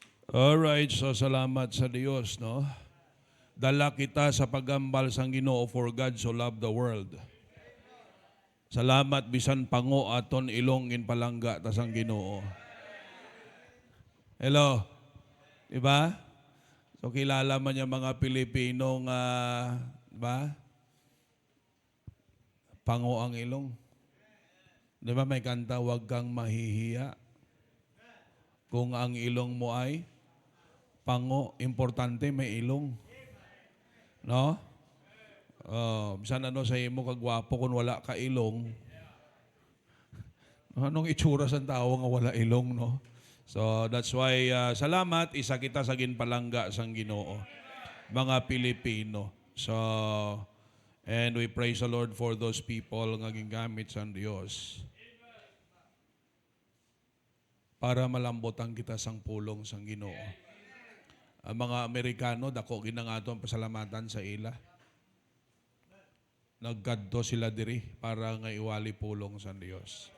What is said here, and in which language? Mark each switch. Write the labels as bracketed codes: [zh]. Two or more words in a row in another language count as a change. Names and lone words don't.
[hil] Alright, so salamat sa Diyos, no? Dala kita sa pagambal sang Ginoo, [en] for God so loved the world. [hil] Salamat bisan pango aton ilongin palangga ta sang Ginoo. Hello. [tl] Diba? So kilala man yung mga Pilipino nga, diba? Pango ang ilong. Diba may kanta, huwag kang mahihiya. Kung ang ilong mo ay pango, importante may ilong. No? [hil] Bisan ano sa imo kagwapo kung wala ka ilong. Anong itsura sa tao nga wala ilong, no? [en] So that's why [hil] salamat isa kita sa ginpalangga sang Ginoo, mga Pilipino. [en] So and we praise the Lord for those people [hil] nga gingamit sa Dios para malambotan kita sang pulong sang Ginoo. Ang mga Amerikano dako ginangaton pasalamatan sa ila. Naggadto sila diri para nga iwali pulong sa Dios.